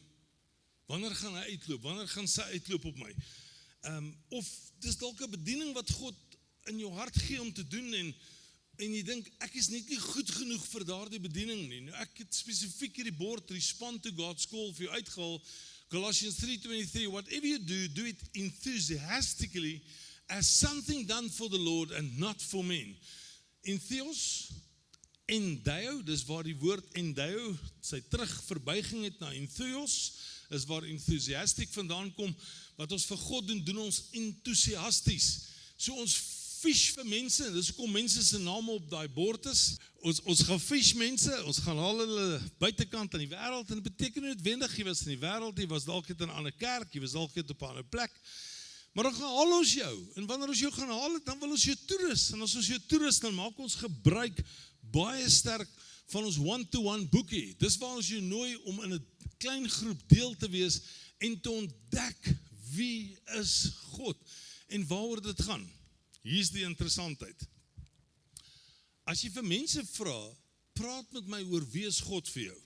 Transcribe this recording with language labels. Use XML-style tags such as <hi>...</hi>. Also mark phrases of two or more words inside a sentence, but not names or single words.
<af>Wanneer gaan hy uitloop? Wanneer gaan sy uitloop op my? Of dis dalk 'n bediening wat God in jou hart gee om te doen, en jy dink, ek is net nie goed genoeg vir daardie bediening nie. Nou ek het spesifiek hierdie bord,</af> <en>Respond to God's Call,</en> <af>vir jou uitgehaal,</af> <en>Colossians 3:23, whatever you do, do it enthusiastically, as something done for the Lord and not for men.</en> <af>Entheos, enduio, dis waar die woord enduio, sy terugverbuiging het na entheos, is waar enthusiastic vandaan kom, wat ons vir God doen ons enthousiasties. So ons fish vir mense, dis hoekom mense se name op daai bord is. Ons gaan fish mense, ons gaan haal hulle buitekant aan die wêreld, en dit beteken nie noodwendig jy was in die wêreld, jy was dalk net in 'n ander kerk, jy was dalk net op 'n ander plek. Maar dan gaan haal ons jou, en wanneer ons jou gaan haal het, dan wil ons jou toerus, en as ons jou toerus, dan maak ons gebruik baie sterk van ons one-to-one boekie. Dis waar ons jou nooi om in 'n klein groep deel te wees, en te ontdek wie is God, en waaroor dit gaan. Hier is die interessantheid. As jy vir mense vra, praat met my oor wie is God vir jou.</af>